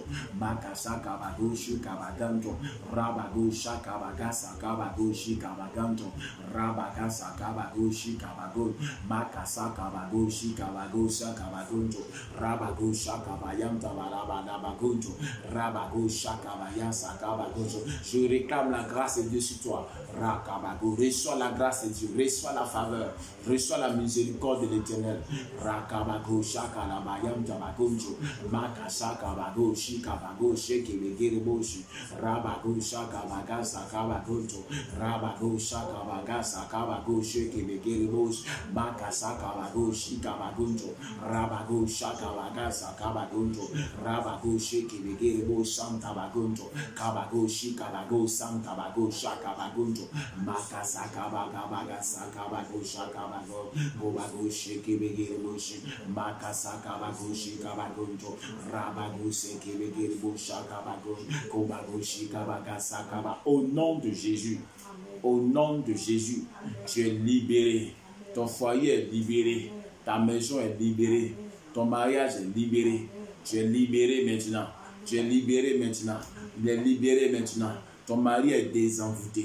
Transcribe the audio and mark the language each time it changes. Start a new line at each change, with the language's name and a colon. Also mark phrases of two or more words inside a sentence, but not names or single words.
French: Makasa kabagoshi kabaganto. Rabagosha kabagasa kabagoshi kabaganto. Rabagasa kabagoshi kabagon. Makasa kabagoshi kabagosa kabagonto. Rabagosha kabayanta balabanabagonto. Rabagosha kabayasa kabagonto. Je réclame la grâce de Dieu sur toi. Rakabago. Reçois la grâce de Dieu. Reçois la faveur. Reçois la miséricorde de l'Éternel. Rakabagosha kalabayanta bagonto. Makasa kabagoshi kabagoshi kebegireboshi. Rabagosha kabagasa kabagonto. Rabagosha kabagasa kabagoshi kebegireboshi. Makasa kabagoshi kabagonto. Rabagosha kabagasa kabagonto. Rabagoshi kebegireboshi santa bagonto. Kabagoshi kabago santa bagosha kabagonto. Makasa kabagasa kabagosha kabago. Bobagoshi kebegireboshi. Makasa kabagoshi kabagonto. Rabagoshi kebegireboshi kabagon. Kobagoshi kabagasa kaba. Au nom de Jésus. Au nom de Jésus, tu es libéré. Ton foyer est libéré. Ta maison est libérée. Ton mariage est libéré. Tu es libéré maintenant. Tu es libéré maintenant. Il est libéré maintenant. Ton mari est désenvoûté.